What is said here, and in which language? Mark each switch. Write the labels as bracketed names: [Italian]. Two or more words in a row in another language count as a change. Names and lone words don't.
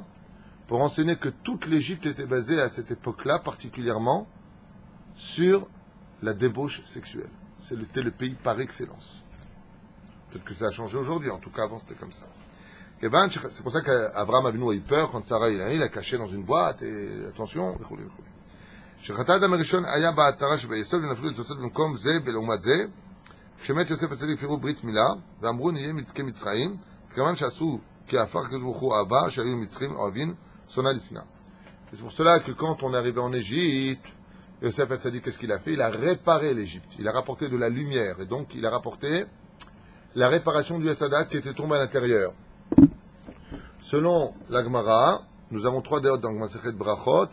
[French] Pour enseigner que toute l'Égypte était basée à cette époque-là, particulièrement, sur la débauche sexuelle. C'était le pays par excellence. Peut-être que ça a changé aujourd'hui, en tout cas avant c'était comme ça. Et ben, c'est pour ça qu'Abraham Avinu a eu peur quand Sarah il a caché dans une boîte, et attention, [Hebrew] שחטא אדם הראשון היה בעטרה שביסוד ונפלו לתוצאות במקום זה ולעומת זה כשמת יוסף הצדיק הפרו ברית מילה ואמרו נהיה כמצרים כיוון שעשו כי הפך הקדוש ברוך הוא אהבה שהיו מצרים אוהבים שונא לשנאה. [French] C'est pour cela que quand on est arrivé en Égypte, Yosef Hatzadik, qu'est-ce qu'il a fait? Il a réparé l'Égypte. Il a rapporté de la lumière. Et donc, il a rapporté la réparation du Hatzadak qui était tombé à l'intérieur. Selon la Gemara, nous avons 3 déotes dans Masechet Brachot.